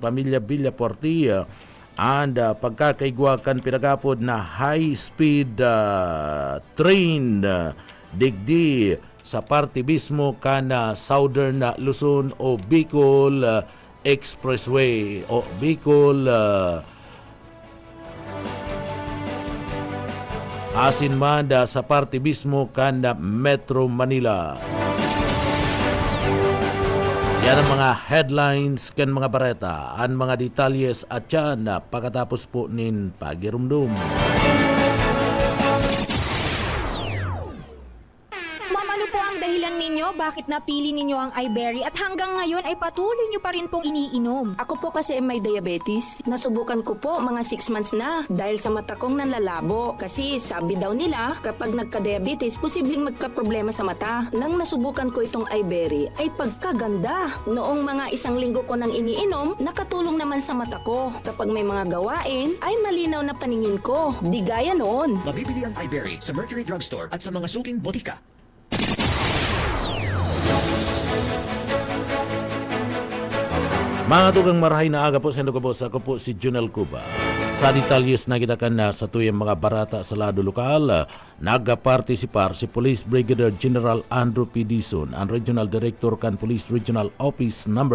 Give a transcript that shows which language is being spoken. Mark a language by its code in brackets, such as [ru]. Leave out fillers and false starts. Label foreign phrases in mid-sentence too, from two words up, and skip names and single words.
[bik] pamilya Villafuerte and pagkakaigwa kan pinagapod na high-speed train digdi sa parte mismo kan Southern Luzon o Bicol Expressway o Bicol asin man sa parte mismo kan Metro Manila. Yan ang mga headlines kan mga bareta, ang mga detalyes at yan pagkatapos po nin pagirumdum. [tl] Bakit napili ninyo ang iBerry at hanggang ngayon ay patuloy nyo pa rin pong iniinom? Ako po kasi ay may diabetes. Nasubukan ko po mga 6 months na dahil sa mata kong nanlalabo. Kasi sabi daw nila kapag nagka-diabetes, posibleng magka-problema sa mata. Nang nasubukan ko itong iBerry ay pagkaganda. Noong mga 1 linggo ko nang iniinom, nakatulong naman sa mata ko. Kapag may mga gawain, ay malinaw na paningin ko. Di gaya noon. Mabibili ang iBerry sa Mercury Drugstore at sa mga suking botika. [bik] Mga tugang marahay na aga po sa Indogabos, ako po si Jonel Cuba. Sa detalyes na kita kan sa tuyang mga barata sa lado lokal, nagapartisipar si Police Brigadier General Andrew P. Dizon, ang Regional Director kan Police Regional Office No.